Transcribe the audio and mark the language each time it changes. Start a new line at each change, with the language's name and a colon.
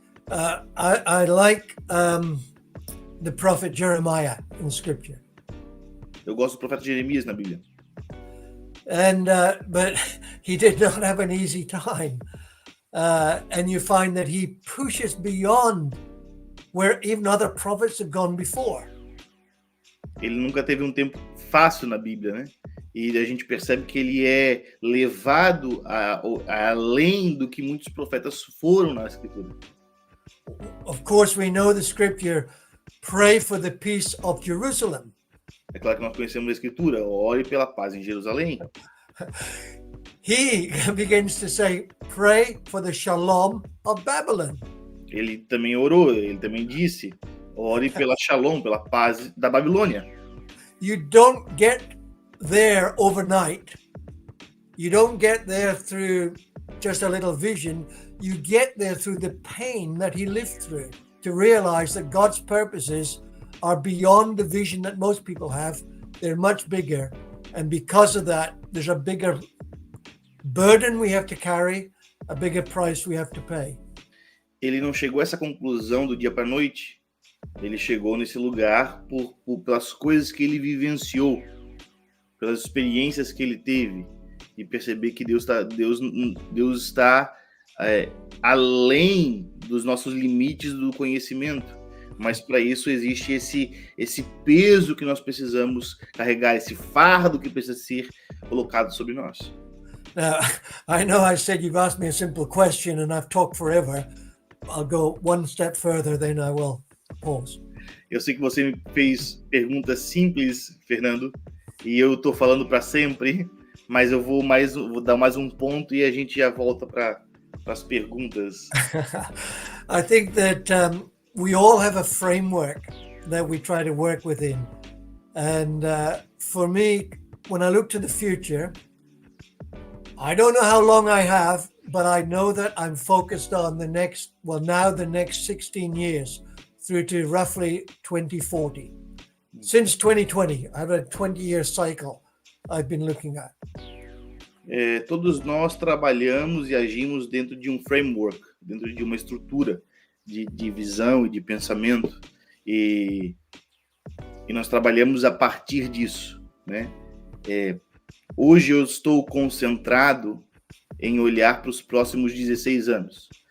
English: I like the prophet Jeremiah in scripture.
Portuguese: Eu gosto do profeta Jeremias na Bíblia.
English: And but he did not have an easy time. And you find that he pushes beyond where even other prophets have gone before.
Portuguese: Ele nunca teve um tempo fácil na Bíblia, né? E a gente percebe que ele é levado além do que muitos profetas foram na Escritura.
English: Of course, we know the scripture, pray for the peace of Jerusalem.
Portuguese: É claro que nós conhecemos a Escritura, ore pela paz em Jerusalém.
English: He begins to say, pray for the shalom of Babylon.
Portuguese: Ele também orou, ele também disse, ore pela shalom, pela paz da Babilônia.
English: You don't get there overnight. You don't get there through just a little vision. You get there through the pain that he lived through to realize that God's purposes are beyond the vision that most people have. They're much bigger. And because of that, there's a bigger burden we have to carry, a bigger price we have to pay.
Portuguese: Ele não chegou a essa conclusão do dia para a noite. Ele chegou nesse lugar pelas coisas que ele vivenciou, pelas experiências que ele teve, e perceber que Deus está além dos nossos limites do conhecimento. Mas para isso existe esse peso que nós precisamos carregar, esse fardo que precisa ser colocado sobre nós.
English: Now, I know I said you've asked me a simple question and I've talked forever. I'll go one step further, then I will pause.
Portuguese: Eu sei que você me fez perguntas simples, Fernando, e eu estou falando para sempre, mas eu vou dar mais um ponto e a gente já volta para as perguntas.
English: I think that we all have a framework that we try to work within. And for me, when I look to the future, I don't know how long I have, but I know that I'm focused on the next 16 years through to roughly 2040. Since 2020, I have a 20-year cycle I've been looking at.
Portuguese: Todos nós trabalhamos e agimos dentro de um framework, dentro de uma estrutura de visão e de pensamento, e nós trabalhamos a partir disso, né? Hoje eu estou concentrado em olhar para os próximos 16 anos.